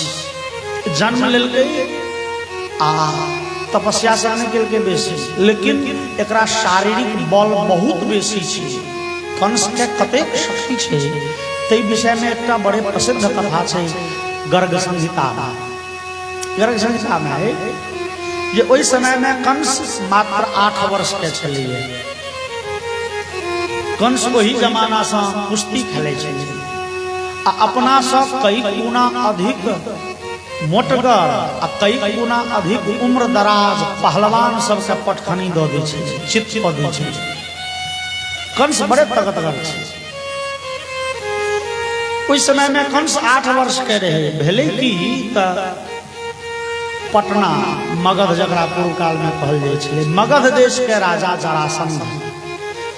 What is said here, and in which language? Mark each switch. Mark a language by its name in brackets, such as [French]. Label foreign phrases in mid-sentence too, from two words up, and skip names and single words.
[Maithili] जन्म लेलकै आ तपस्या से नहीं केलकै बेसी, लेकिन एकरा शारीरिक बल बहुत बेसी छै। कंस के कतेक शक्ति छै तै विषय में एकटा बड़े प्रसिद्ध कथा छै गर्ग संहिता में। गर्ग संहिता में है जे ओहि समय में कंस मात्र 8 वर्ष के छलिए। कंस वही जमाना से कुश्ती खेले छले आ अपना से कई गुना अधिक मोटगर आ कई गुना अधिक उम्र दराज पहलवान सबके पटखनी दऽ दै छै, चित्त कऽ दै छै। कंस बड़े ताकतवर छै। ओहि समय में कंस 8 वर्ष के रहे। भेले कि पटना मगध जकरा पूर्व काल में कहल जाइ छलै, मगध देश के राजा जरासंध।